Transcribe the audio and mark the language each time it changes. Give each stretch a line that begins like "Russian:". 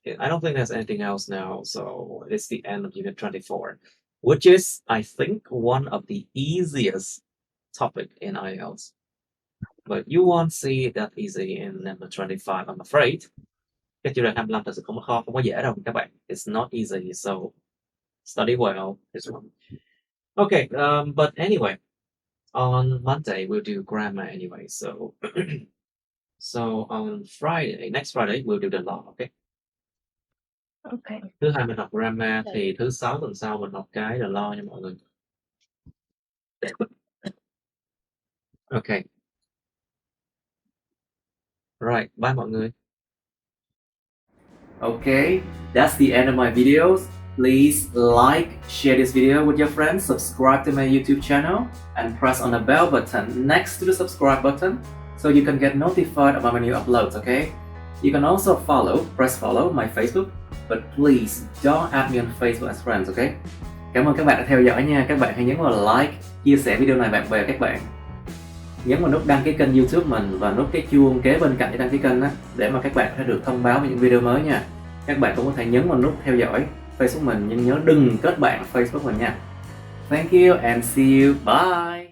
English: I don't think there's anything else now. So it's the end of Unit 24, which is, I think, one of the easiest topic in IELTS. But you won't see that easy in number 25, I'm afraid.
Vietnamese: Cái chủ đề 25 thật sự không có dễ đâu các bạn.
English: It's not easy, so study well this one. Okay, but anyway, on Monday we'll do grammar anyway. So on Friday, next Friday we'll do the law, okay? Okay.
Vietnamese: Thứ hai mình học grammar, thì thứ sáu tuần sau mình học cái the law nha mọi người.
English: Okay. Right, bye
Vietnamese: mọi người.
English: Okay, that's the end of my videos. Please like, share this video with your friends, subscribe to my YouTube channel, and press on the bell button next to the subscribe button so you can get notified about my new uploads, okay? You can also press follow my Facebook, but please don't add me on Facebook as friends, okay?
Vietnamese: Cảm ơn các bạn đã theo dõi nha. Các bạn hãy nhấn vào like, chia sẻ video này bạn bè các bạn. Nhấn vào nút đăng ký kênh YouTube mình và nút cái chuông kế bên cạnh để đăng ký kênh á, để mà các bạn sẽ được thông báo về những video mới nha. Các bạn cũng có thể nhấn vào nút theo dõi Facebook mình, nhưng nhớ đừng kết bạn Facebook mình nha.
English: Thank you and see you. Bye.